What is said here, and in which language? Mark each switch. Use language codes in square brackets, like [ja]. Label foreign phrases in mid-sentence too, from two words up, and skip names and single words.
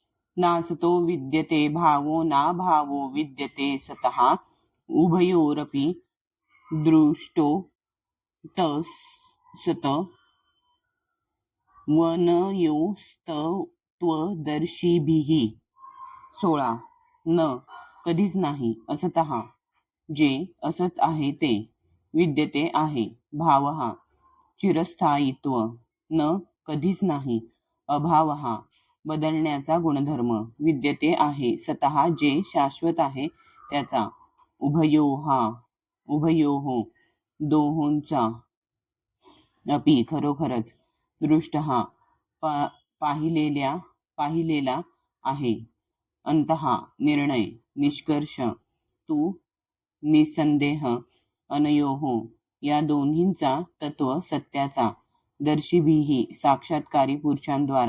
[sa] नासतो विद्यते भावो नाभावो विद्यते सतः उभयोरपि दृष्टो तसत वनयोस्तत्वदर्शिभिः. 16. [mr] न कधीच नाही असतः जे असत आहे ते, विद्यते आहे भावः चिरस्थायित्व, न कधीच नाही अभावः बदलण्याचा गुणधर्म, विद्यते आहे सतः जे शाश्वत आहे त्याचा, उभयोः दोहोंचा, अपि खरोखरच, दृष्टः पाहिलेला आहे, अंतः निर्णय, निष्कर्ष, तू निसंदेह, अनयोः या दोन्हींचा तत्व सत्याचा, दर्शीभिः साक्षात्कारी पुरुषांद्वारा.